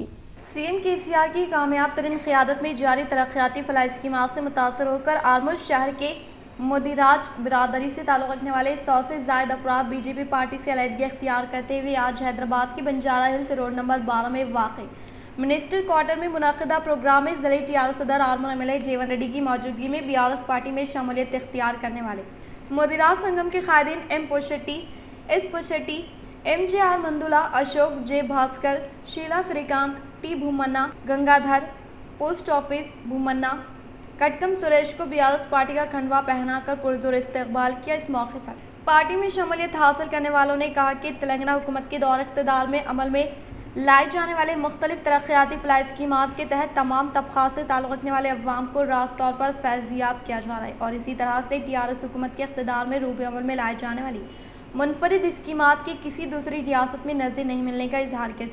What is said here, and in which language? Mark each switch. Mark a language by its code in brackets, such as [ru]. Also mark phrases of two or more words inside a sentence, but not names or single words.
[ur] CM KCR کی کامیاب ترین قیادت میں جاری ترقیاتی فلاح اسکیمات سے متاثر ہوکر آرمور شہر کے مودیراج برادری سے تعلق رکھنے والے 100 سے زائد افراد BJP پارٹی سے علیحدگی اختیار کرتے ہوئے آج حیدرآباد کی بنجارہ ہلز روڈ نمبر 12 میں واقع منسٹر کوارٹر میں منعقدہ پروگرام میں ضلع TR صدر آرمور MLA جیون ریڈی کی موجودگی میں BRS پارٹی میں شمولیت اختیار کرنے والے مدیرات سنگم کے قائدین ایم پوشٹی، ایس پوشٹی، ایم جے آر مندولا، اشوک جے بھاسکر، شیلا سریکانت، ٹی بھومنا، گنگادھر، پوسٹ آفس بھومنا، کٹکم سریش کو بیارس پارٹی کا کھنڈوا پہنا کر پرزور استقبال کیا۔ اس موقع پر پارٹی میں شمولیت حاصل کرنے والوں نے کہا کہ تلنگانہ حکومت کے دور اقتدار میں عمل میں لائے جانے والے مختلف ترقیاتی فلاحی اسکیمات کے تحت تمام طبقات سے تعلق رکھنے والے عوام کو راست طور پر فیضیاب کیا جا رہا ہے، اور اسی طرح سے ٹیآرایس حکومت کے اقتدار میں روب عمل میں لائے جانے والی منفرد اسکیمات کی کسی دوسری ریاست میں نظیر نہیں ملنے کا اظہار کیا۔